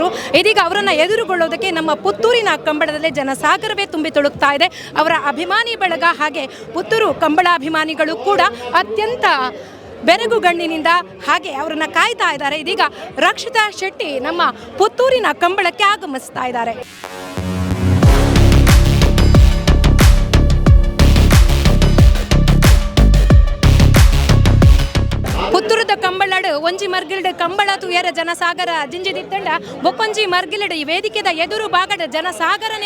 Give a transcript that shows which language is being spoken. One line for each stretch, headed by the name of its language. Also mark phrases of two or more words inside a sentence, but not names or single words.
Kannada: ಇದೀಗ ಅವರನ್ನು ಎದುರುಗೊಳ್ಳೋದಕ್ಕೆ ನಮ್ಮ ಪುತ್ತೂರಿನ ಕಂಬಳದಲ್ಲೇ ಜನಸಾಗರವೇ ತುಂಬಿ ತುಳುಕ್ತಾ ಇದೆ. ಅವರ ಅಭಿಮಾನಿ ಬಳಗ ಹಾಗೆ ಪುತ್ತೂರು ಕಂಬಳಾಭಿಮಾನಿಗಳು ಕೂಡ ಅತ್ಯಂತ ಬೆರಗುಗಣ್ಣಿನಿಂದ ಹಾಗೆ ಅವರನ್ನು ಕಾಯ್ತಾ ಇದ್ದಾರೆ. ಇದೀಗ ರಕ್ಷಿತಾ ಶೆಟ್ಟಿ ನಮ್ಮ ಪುತ್ತೂರಿನ ಕಂಬಳಕ್ಕೆ ಆಗಮಿಸ್ತಾ ಇದ್ದಾರೆ.
Tulu: ಪುತ್ತೂರದ ಕಂಬಳಡು ಒಂಜಿ ಮರ್ಗಿಲ್ಡ್ ಕಂಬಳ ತುಯರ ಜನಸಾಗರ ಜಿಂಜಿದಿತ್ತಂಡ ಬೊಕ್ಕೊಂಜಿ ಮರ್ಗಿಲ್ಡ್ ಈ ವೇದಿಕೆದ ಎದುರು ಭಾಗದ ಜನಸಾಗರನೇ